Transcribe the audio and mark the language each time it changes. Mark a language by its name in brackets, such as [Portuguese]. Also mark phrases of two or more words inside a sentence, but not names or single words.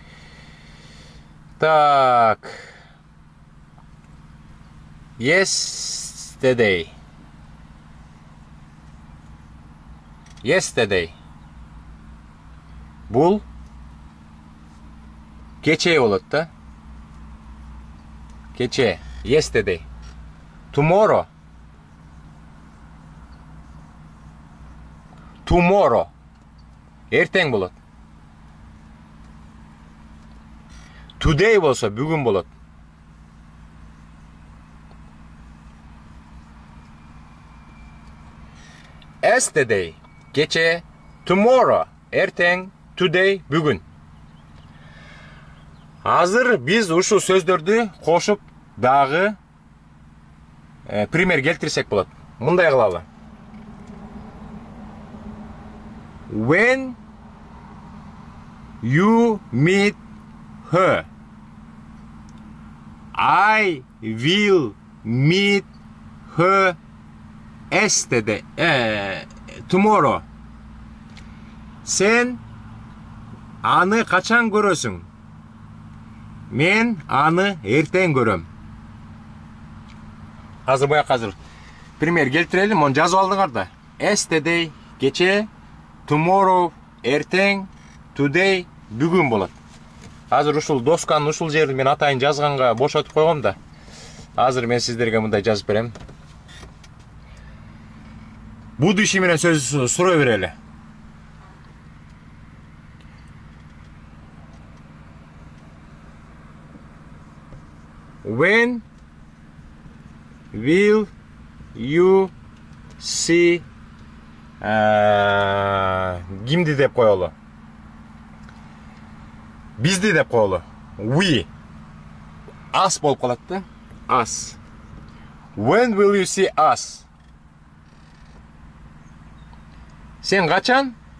[English] Так. Yesterday. [Kyrgyz] Бул кече болот да. Кече. [English] Yesterday. Tomorrow. [Kyrgyz] Эртең болот. Today болса бүгүн болот. Yesterday. Кече. Tomorrow. Эртең. Today. Бүгүн. Азыр биз ушул сөздөрдү кошуп дагы пример келтирсек болот. Мындай кылалы. [English] When you meet her, I will meet her yesterday, tomorrow. [Kyrgyz] Sen аны качан көрөсүң? Мен аны эртең көрөм. Азыр азыр пример келтирели, мону жазып алдыңар да. Yesterday кече, tomorrow эртең, today бүгүн болот. Азыр ушул досканын ушул жерин мен атайын жазганга бошотуп койгом да. Азыр мен сиздерге мындай жазып берем. Будущий менен сөз сурай берели. [English] When will you see [Kyrgyz] кимди деп коелу? Бизди деп коелу. [English] We. [Kyrgyz] Us болуп калат да. [English] Us. When will you see us? [Kyrgyz] Сен качан